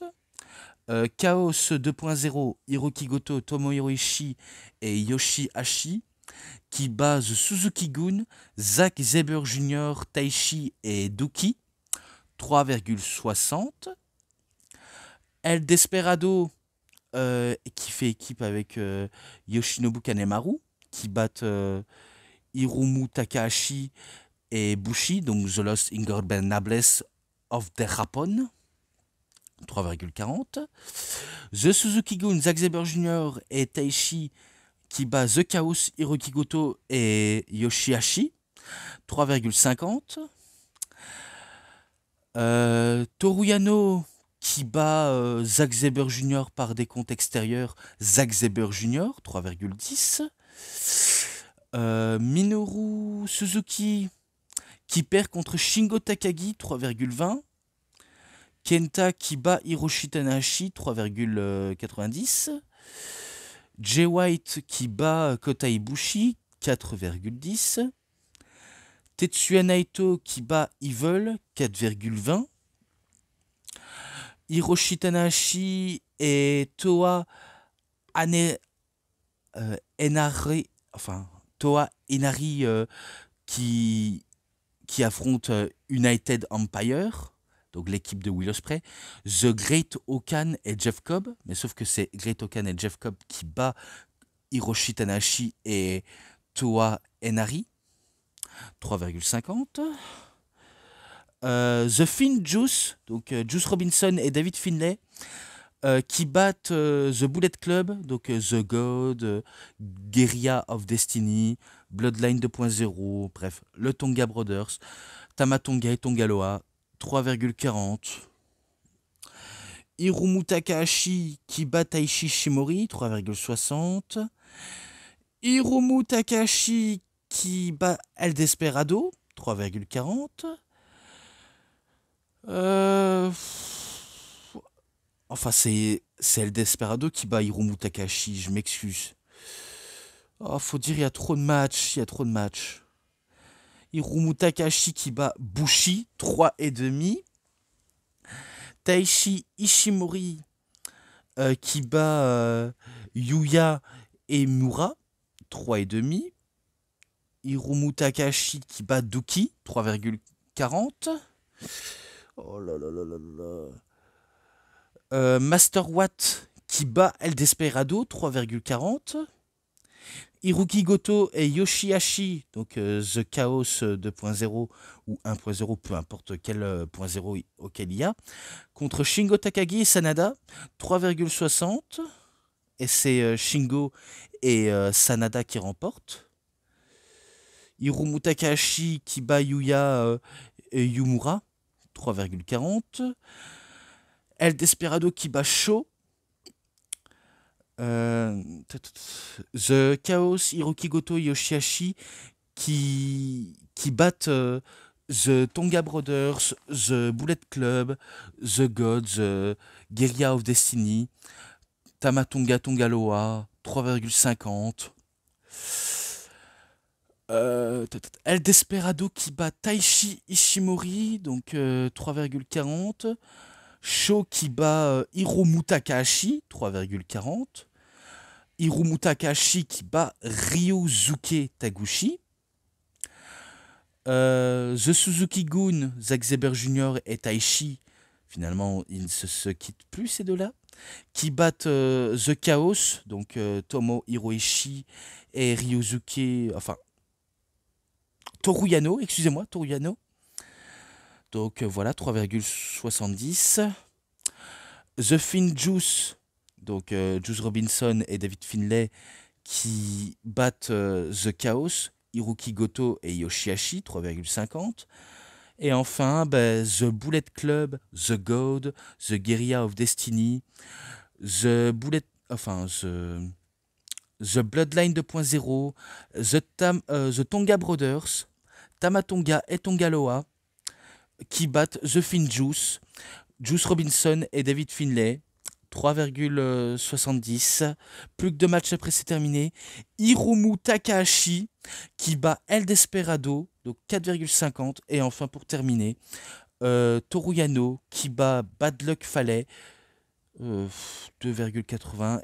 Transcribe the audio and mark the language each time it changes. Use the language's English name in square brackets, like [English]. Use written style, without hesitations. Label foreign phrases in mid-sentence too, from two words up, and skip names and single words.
[French] Chaos 2.0, Hiroki Goto, Tomohiro Ishii et Yoshihashi qui bat The Suzuki-gun, Zack Sabre Jr., Taichi et Douki, 3,60. El Desperado qui fait équipe avec Yoshinobu Kanemaru qui bat Hiromu Takahashi et Bushi, donc The Lost Ingobernables of the Rapon, 3,40. The Suzuki-gun, Zack Sabre Jr. et Taichi qui bat The Chaos, Hiroki Goto et Yoshihashi, 3,50. Toru Yano qui bat Zack Sabre Jr. par des comptes extérieurs, Zack Sabre Jr., 3,10. Minoru Suzuki qui perd contre Shingo Takagi, 3,20. Kenta qui bat Hiroshi Tanahashi, 3,90. Jay White qui bat Kota Ibushi, 4,10. Tetsuya Naito qui bat Evil, 4,20. Hiroshi Tanahashi et Toa Inari, qui affrontent United Empire, donc l'équipe de Will Ospreay, The Great Okan et Jeff Cobb, mais sauf que c'est Great Okan et Jeff Cobb qui bat Hiroshi Tanahashi et Toa Inari, 3,50. The Finn Juice, donc Juice Robinson et David Finlay, qui battent The Bullet Club, donc The God, Guerrilla of Destiny, Bloodline 2.0, bref, le Tonga Brothers, Tamatonga et Tongaloa, 3,40. Hiromu Takahashi qui bat Taichi Shimori, 3,60. Hiromu Takahashi qui bat El Desperado, 3,40. Enfin, c'est El Desperado qui bat Hiromu Takahashi, je m'excuse. Oh, faut dire, il y a trop de matchs, Hiromu Takahashi qui bat Bushi, 3,5. Taichi Ishimori qui bat Yuya et Mura, 3,5. Hiromu Takahashi qui bat Douki, 3,40. Oh là là là là là. Master Watt qui bat El Desperado, 3,40. Hiroki Goto et Yoshihashi, donc The Chaos 2.0 ou 1.0, peu importe quel point 0 auquel il y a, contre Shingo Takagi et Sanada, 3,60. Et c'est Shingo et Sanada qui remportent. Hiromu Takahashi qui bat Yuya et Yumura, 3,40. El Desperado qui bat Sho. The Chaos, Hiroki Goto et Yoshihashi qui battent The Tonga Brothers, The Bullet Club, The God, The Guerrilla of Destiny, Tamatonga Tongaloa, 3,50. El Desperado qui bat Taichi Ishimori, donc 3,40. Sho qui bat Hiromu Takahashi, 3,40. Hiromu Takahashi qui bat Ryosuke Taguchi. The Suzuki-gun, Zack Sabre Jr. et Taichi, finalement ils ne se quittent plus ces deux-là, qui battent The Chaos, donc Tomo Hiroishi et Ryosuke, Toru Yano, excusez-moi, Toru Yano. Donc voilà, 3,70. The Finn Juice, donc Juice Robinson et David Finlay qui battent The Chaos, Hiroki Goto et Yoshihashi, 3,50. Et enfin, The Bullet Club, The God, The Guerrilla of Destiny, The Bullet, enfin, The Bloodline 2.0, The Tonga Brothers, Tamatonga et Tongaloa, qui battent The Finjuice, Juice Robinson et David Finlay, 3,70. Plus que 2 matchs après, c'est terminé. Hiromu Takahashi qui bat El Desperado, donc 4,50. Et enfin, pour terminer, Toru Yano qui bat Bad Luck Fale, 2,80.